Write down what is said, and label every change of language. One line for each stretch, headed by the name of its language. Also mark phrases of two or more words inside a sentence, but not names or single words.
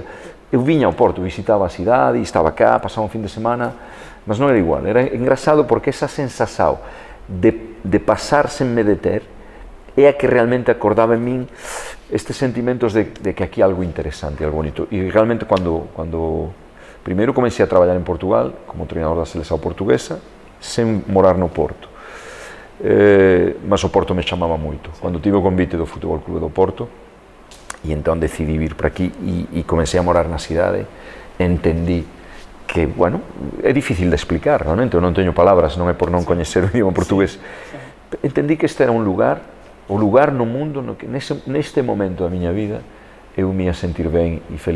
Portuguese: Eu vinha ao Porto, visitava a cidade, estava cá, passava um fim de semana, mas não era igual, era engraçado porque essa sensação de passar sem me deter é a que realmente acordava em mim estes sentimentos de que aqui há algo interessante, algo bonito. E realmente quando primeiro comecei a trabalhar em Portugal como treinador da seleção portuguesa, sem morar no Porto.
Galician: mas o Porto me chamaba moito. Cando tive o convite do Futebol Clube do Porto, e entón decidi vir para aquí e comecei a morar na cidade, entendí que, bueno, é difícil de explicar, realmente, eu non teño palabras, non é por non coñecer o idioma portugués. Entendí que este era un lugar, o lugar no mundo no que neste momento da miña vida eu me ia sentir ben e feliz.